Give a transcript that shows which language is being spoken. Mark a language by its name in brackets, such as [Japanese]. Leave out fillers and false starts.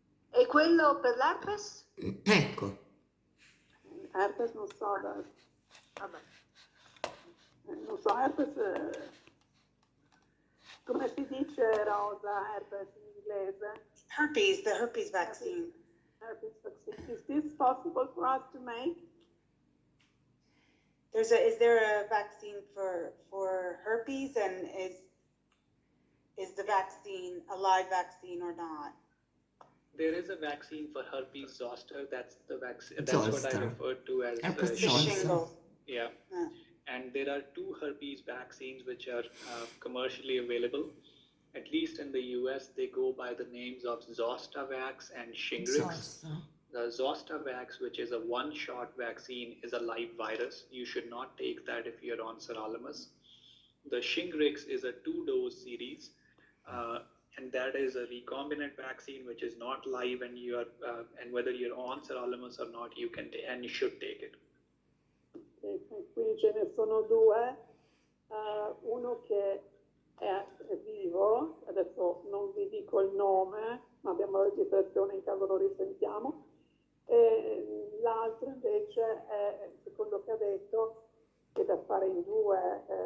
[Italian] E quello per l'herpes? Ecco. Herpes non so, Vabbè. non so, herpes, come si dice Rosa, herpes in inglese? [English] Herpes, the herpes vaccine. Herpes vaccine. Is this possible for us to make? Is there a vaccine for herpes, and is the vaccine a live vaccine or not? There is a vaccine for herpes zoster. That's the vaccine. That's what I referred to as Herpes shingles. Yeah. And there are 2 herpes vaccines which are commercially available. At least in the US, they go by the names of Zostavax and Shingrix. The Zostavax, which is a one-shot vaccine, is a live virus. You should not take that if you're on sirolimus. The Shingrix is a 2-dose series, and that is a recombinant vaccine which is not live, and you are and whether you're on sirolimus or not, you can and you should take it. [Italian] Qui ce ne sono 2, uno che è vivo, adesso non vi dico il nome, ma abbiamo la registrazione in caso lo risentiamo, e l'altro invece è, secondo che ha detto, che da fare in due